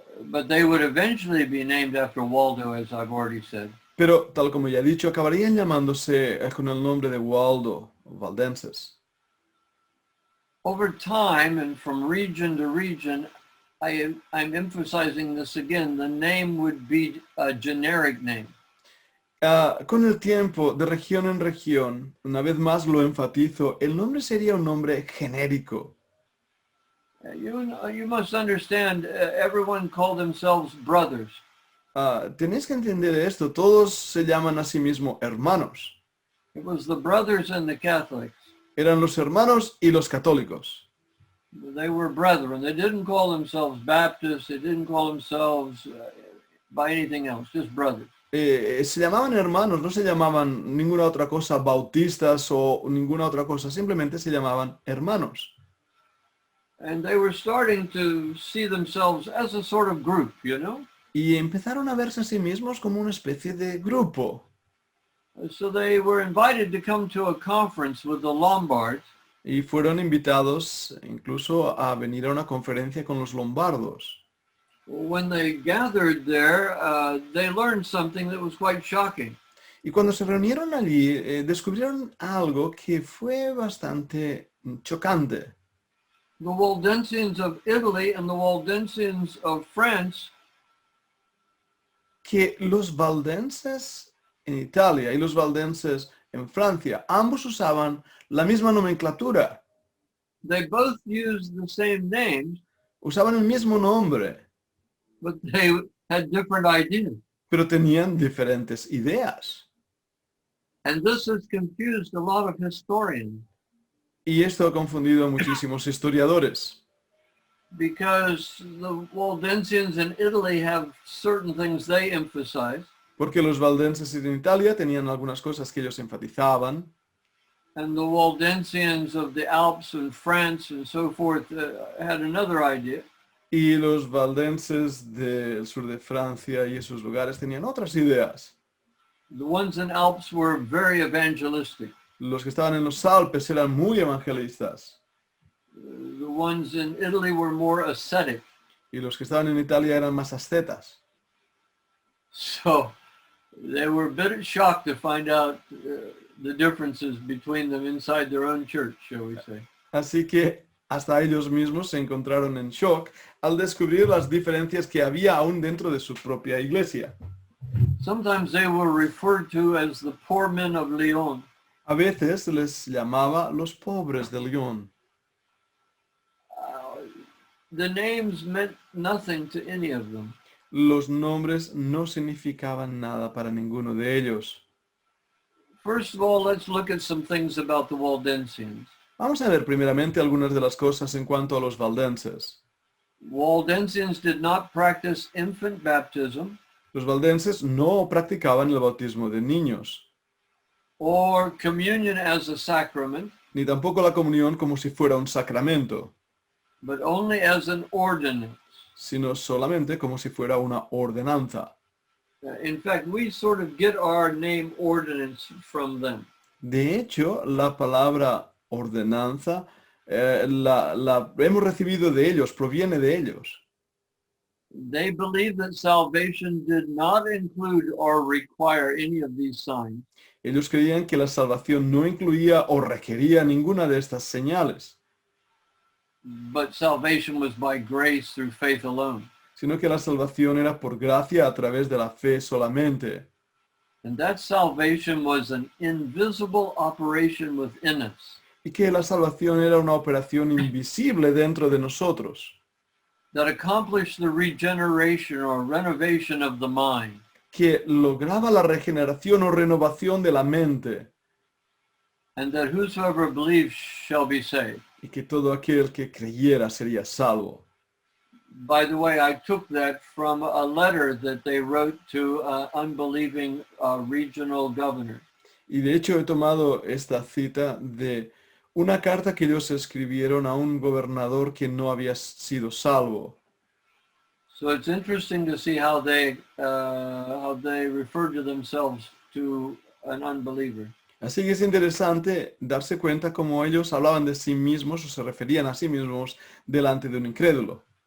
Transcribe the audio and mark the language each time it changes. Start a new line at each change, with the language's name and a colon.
English: But they would eventually be named after Waldo, as I've already said.
Spanish: Pero, tal como ya he dicho, acabarían llamándose con el nombre de Waldo, o Valdenses.
English: Over time and from region to region, I'm emphasizing this again, the name would be a generic name.
Spanish: Con el tiempo, de región en región, una vez más lo enfatizo, el nombre sería un nombre genérico.
English: You must understand, everyone called themselves brothers.
Spanish: Tenéis que entender esto, todos se llaman a sí mismos hermanos.
English: It was the brothers and the Catholics.
Spanish: Eran los hermanos y los católicos.
English: They were brethren. They didn't call themselves Baptists. They didn't call themselves by anything else, just brothers.
Spanish: Se llamaban hermanos, no se llamaban ninguna otra cosa bautistas o ninguna otra cosa, simplemente se llamaban hermanos.
English: And they were starting to see themselves as a sort of group, you know?
Spanish: Y empezaron a verse a sí mismos como una especie de grupo.
English: So they were invited to come to a conference with the Lombards.
Spanish: Y fueron invitados incluso a venir a una conferencia con los lombardos.
English: When they gathered there, they learned something that was quite shocking.
Spanish: Y cuando se reunieron allí, descubrieron algo que fue bastante chocante.
English: The Waldensians of Italy and the Waldensians of France
Spanish: Que los valdenses en Italia y los valdenses en Francia, ambos usaban la misma nomenclatura,
English: they both used the same names,
Spanish: usaban el mismo nombre,
English: but they had different ideas.
Spanish: pero tenían diferentes ideas.
English: And this has confused a lot of historians
Spanish: Y esto ha confundido a muchísimos historiadores,
English: because the Waldensians in Italy have certain things they emphasize,
Spanish: porque los valdenses en Italia tenían algunas cosas que ellos enfatizaban,
English: and the Waldensians of the Alps and France and so forth had another idea.
Spanish: y los valdenses del sur de Francia y esos lugares tenían otras ideas.
English: The ones in Alps were very evangelistic.
Spanish: Los que estaban en los Alpes eran muy evangelistas,
English: The ones in Italy were more ascetic.
Spanish: y los que estaban en Italia eran más ascetas.
English: So they were a bit shocked to find out the differences between them inside their own church, shall we say.
Spanish: Así que hasta ellos mismos se encontraron en shock al descubrir las diferencias que había aún dentro de su propia iglesia.
English: Sometimes they were referred to as the poor men of Lyon.
Spanish: A veces les llamaba los pobres de Lyon.
English: The names meant nothing to any of them.
Spanish: Los nombres no significaban nada para ninguno de ellos.
English: First of all, let's look at some things about the Waldensians.
Spanish: Vamos a ver primeramente algunas de las cosas en cuanto a los valdenses.
English: Waldensians did not practice infant baptism
Spanish: Los valdenses no practicaban el bautismo de niños,
English: or communion as a sacrament,
Spanish: ni tampoco la comunión como si fuera un sacramento,
English: but only as an ordinance.
Spanish: sino solamente como si fuera una ordenanza.
English: In fact, we sort of get our name ordinance from them.
Spanish: De hecho, la palabra ordenanza la hemos recibido de ellos, proviene de ellos.
English: They believed that salvation did not include or require any of these signs,
Spanish: Ellos creían que la salvación no incluía o requería ninguna de estas señales,
English: but salvation was by grace through faith alone.
Spanish: sino que la salvación era por gracia a través de la fe solamente.
English: And that salvation was an invisible operation within us
Spanish: Y que la salvación era una operación invisible dentro de nosotros,
English: that accomplished the regeneration or renovation of the mind.
Spanish: que lograba la regeneración o renovación de la mente,
English: And that whosoever believes shall be saved.
Spanish: y que todo aquel que creyera sería salvo.
English: By the way, I took that from a letter that they wrote to unbelieving regional governor.
Spanish: Y de hecho he tomado esta cita de una carta que ellos escribieron a un gobernador que no había sido salvo.
English: So it's interesting to see how they refer to themselves to an unbeliever.
Spanish: Así que es interesante darse cuenta cómo ellos hablaban de sí mismos o se referían a sí mismos delante de un incrédulo.